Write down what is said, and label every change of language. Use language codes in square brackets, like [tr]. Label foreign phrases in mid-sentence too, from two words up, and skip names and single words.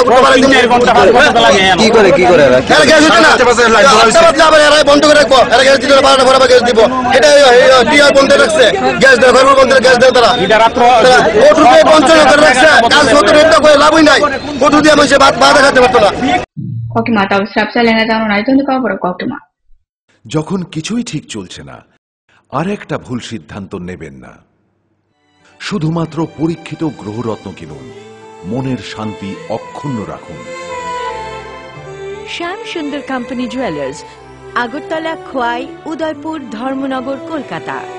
[bn] কি করে গ্যাস হচ্ছে না, আবার এরা বন্ধ করে রাখবো। এরা গ্যাস দিলে 12টা পরে গ্যাস দিব, এটা বিয়ার বন্ধ রাখছে। গ্যাস দেয় ঘর বন্ধ গ্যাস দেয় তারা কোটি রুপে বঞ্চনা করে রাখছে। কাজ হতে রেটটা করে লাভই নাই, কোটি দিয়ে মানুষ ভাত খাতে পারতো না। [trp] koktuma taw sapsa lena jano nai to ka boro koktuma [bn] যখন কিছুই ঠিক চলছে না আর একটা ভুল সিদ্ধান্ত নেবেন না। শুধুমাত্র পরীক্ষিত গ্রহরত্ন কিনুন, মনের শান্তি অক্ষুণ্ণ রাখুন। শ্যাম সুন্দর কোম্পানি জুয়েলার্স, আগরতলা, খোয়াই, উদয়পুর, ধর্মনগর, কলকাতা।